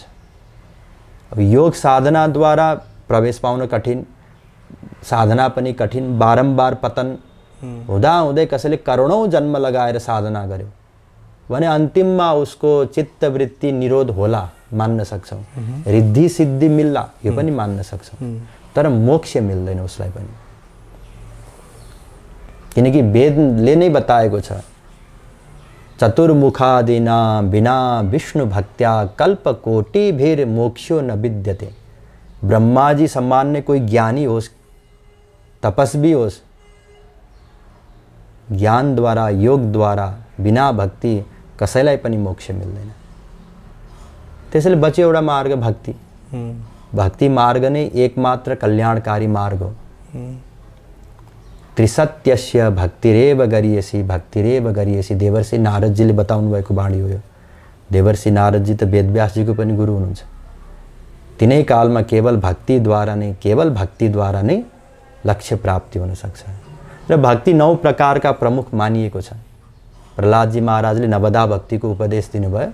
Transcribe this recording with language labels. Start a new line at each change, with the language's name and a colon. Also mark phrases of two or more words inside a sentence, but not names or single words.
Nepali: अब योग साधनाद्वारा प्रवेश पाउन कठिन, साधना पनि कठिन, बारम्बार पतन हुँदाहुँदै कसैले करोडौँ जन्म लगाएर साधना गर्यो भने अन्तिममा उसको चित्तवृत्ति निरोध होला, मान्न सक्छौँ। रिद्धि सिद्धि मिल्ला, यो पनि मान्न सक्छौँ, तर मोक्ष मिल्दैन उसलाई पनि, किनकि वेदले नै बताएको छ
Sanskrit: चतुर्मुखादिना बिना विष्णु भक्त्या कल्पकोटिभिर मोक्षो न विद्यते।
Nepali: ब्रह्माजी सामान्य कोही ज्ञानी होस्, तपस्वी होस्, ज्ञान द्वारा, योग द्वारा, बिना भक्ति कसैलाई पनि मोक्ष मिल्दैन। त्यसैले बच्यो एउटा मार्ग भक्ति। भक्ति मार्ग नै एकमात्र कल्याणकारी मार्ग हो।
Sanskrit: त्रिसत्यस्य भक्तिरेव गरियसी, भक्तिरेव गरियसी,
Nepali: देवर्षि नारदजीले बताउनु भएको वाणी हो यो। देवर्षि नारदजी त वेदव्यासजीको पनि गुरु हुनुहुन्छ। तिनै कालमा केवल भक्तिद्वारा नै लक्ष्य प्राप्ति हुन सक्छ। र भक्ति 9 प्रकारका प्रमुख मानिएको छ। प्रहलादजी महाराजले नवधा भक्तिको उपदेश दिनुभयो।